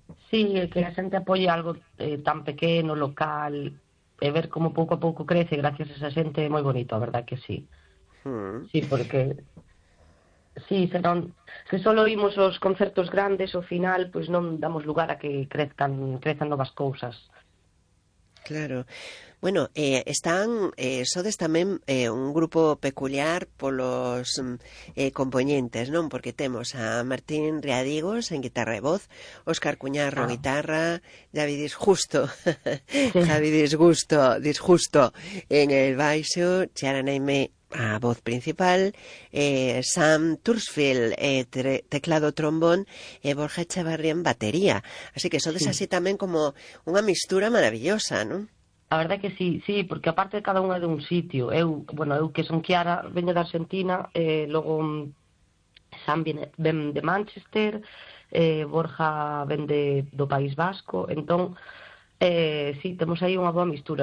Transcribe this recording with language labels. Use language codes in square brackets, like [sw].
[es] Sí, que la gente apoye algo tan pequeño, local, y ver cómo poco a poco crece gracias a esa gente, muy bonito, ¿verdad que sí? Sí, porque sí, serán, si solo oímos los conciertos grandes, al final, pues no damos lugar a que crezcan nuevas cosas. Claro. [gl] Bueno, están, sodes tamén un grupo peculiar polos compoñentes, non? Porque temos a Martín Riadigos en guitarra e voz, Óscar Cuñarro en guitarra, Javi Disgusto, sí. Javi Disgusto, Disgusto en el baixo, Chiara Neime a voz principal, Sam Tursfield, teclado trombón, Borja Echevarría en batería. Así que sodes sí. Así tamén como unha mistura maravillosa, non? A verdade que sí, porque aparte de cada unha de un sitio, eu que son Chiara, veño de Argentina, logo Sam ven de Manchester, Borja ven do País Vasco, entón, sí, temos aí unha boa mistura.